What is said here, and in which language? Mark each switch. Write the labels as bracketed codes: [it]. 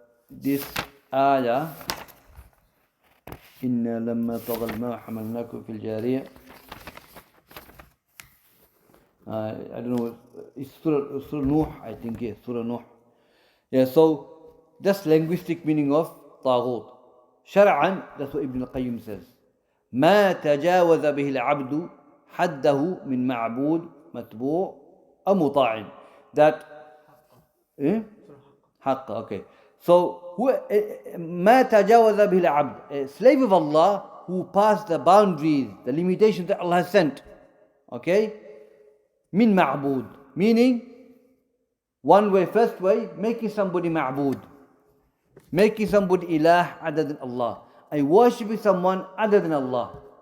[en] This ayah, [ar] إِنَّا لَمَّا طَغَى الْمَاء حَمَلْنَاكُمْ فِي الْجَارِيَةِ. [en] I don't know, it's Surah Nuh, I think, yes, Surah Nuh. Yeah, so that's linguistic meaning of Taghut. Shar'an, that's what Ibn Qayyim says. [ar] ما تجاوز به العبد حده من معبود متبوع أو مطاع. [en] That حق, okay. So [ar] ما تجاوز به العبد, [en] a slave of Allah who passed the boundaries, the limitations that Allah has sent. Okay? [ar] من معبود, [en] meaning one way, first way, making somebody ma'bud, making somebody ilah other than Allah, and worshipping someone other than Allah.